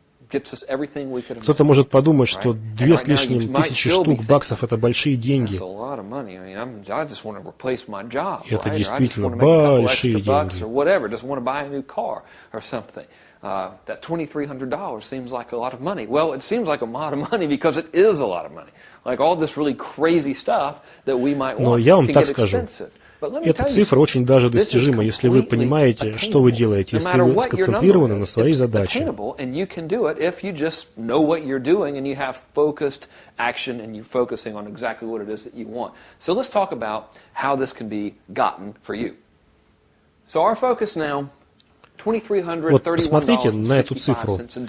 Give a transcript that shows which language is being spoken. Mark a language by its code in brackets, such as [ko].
[ru] Кто-то может подумать, что 2 с лишним тысячи штук баксов — это большие деньги. И это действительно большие деньги. [en] That $2,300 seems like a lot of money. Well, it seems like a lot of money because it is a lot of money. Like all this really crazy stuff that we might want can get expensive. [ru] Эта цифра очень даже достижима, если вы понимаете, что вы делаете, если вы сконцентрированы на своей задаче. Вот посмотрите на эту цифру.